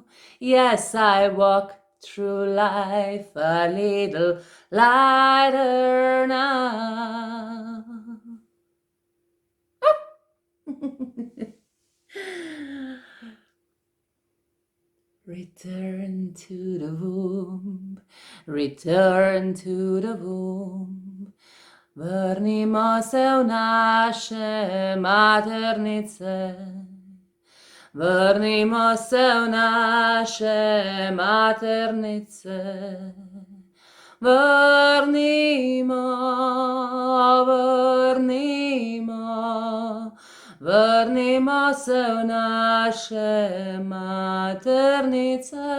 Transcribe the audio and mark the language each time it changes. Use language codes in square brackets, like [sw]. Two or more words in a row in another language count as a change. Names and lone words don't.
[en] Yes, I walk through life a little lighter now. Return to the womb, return to the womb. [sl] Vrnimo se v naše maternice. Vrnimo se v naše maternice. Vrnimo, vrnimo, vrnimo se v naše maternice.